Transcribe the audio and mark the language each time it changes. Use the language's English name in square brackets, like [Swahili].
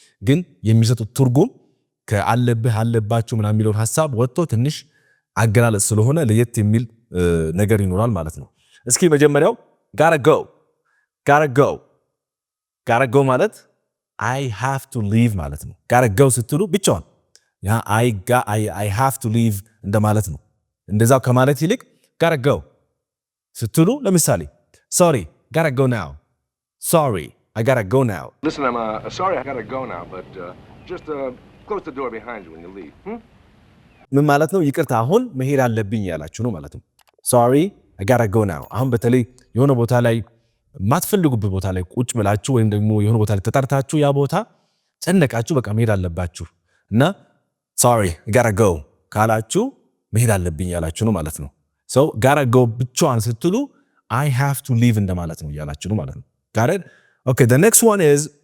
[Amharic] ግን የሚሰጡት ትርጉም ከአለብህ አለባቸው ምናምን የሚለውን ሐሳብ ወጥቶ ትንሽ አገላለጽ ስለሆነ ለየት የሚል ነገር ይኖራል ማለት ነው። እስኪ መጀመሪያው gotta go ማለት [English] I have to leave [Amharic] ማለት ነው። [English] gotta go [Amharic] ስትሉ ብቻውን ያ [English] I have to leave [Amharic] እንደማለት ነው። እንደዛው ከማለት ይልቅ [English] gotta go [Amharic] ስትሉ ለምሳሌ [English] sorry gotta go now sorry I gotta go now listen I'm sorry I gotta go now but just close the door behind you when you leave [Amharic] ምን ማለት ነው? ይቅርታ አሁን መሄድ አለብኝ ያላችሁ ነው ማለት ነው። [English] sorry I gotta go now [Amharic] አሁን በተለይ የሆነ ቦታ ላይ ማትፈልጉበት ቦታ ላይ ቁጭ ብላችሁ ወይም ደግሞ የሆነ ቦታ ላይ ተጣርታችሁ ያ ቦታ ጨነቃችሁ በቃ መሄድ አለባችሁ እና [English] sorry I gotta go [Amharic] ካላችሁ መሄድ አለብኝ ያላችሁ ነው ማለት ነው። so gotta go ብቻዋን ስትሉ [English] I have to leave [Amharic] እንደማለት ነው ያላችሁ ነው ማለት ነው። [English] got it okay the next one is